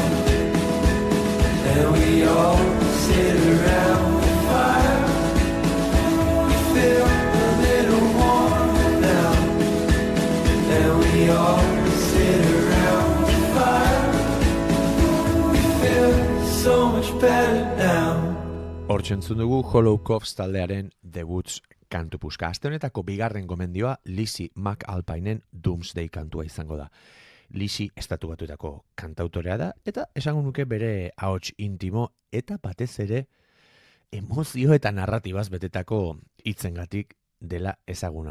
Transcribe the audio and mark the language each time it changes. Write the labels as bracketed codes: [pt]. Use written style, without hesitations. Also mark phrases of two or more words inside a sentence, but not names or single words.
[en] And we all sit around the fire. We feel a little warmer now. And we all sit around the fire. We feel so much better now. [eu] Hor txentzun dugu Hollow Coves taldearen debuts kantu puska. Aste honetako bigarren gomendioa Lizzie McAlpinen Doomsday kantua izango da. Lizzie estatu batuetako kantautorea da, eta esango nuke bere ahots intimo eta batez ere emozio eta narratibaz betetako hitzengatik dela ezaguna.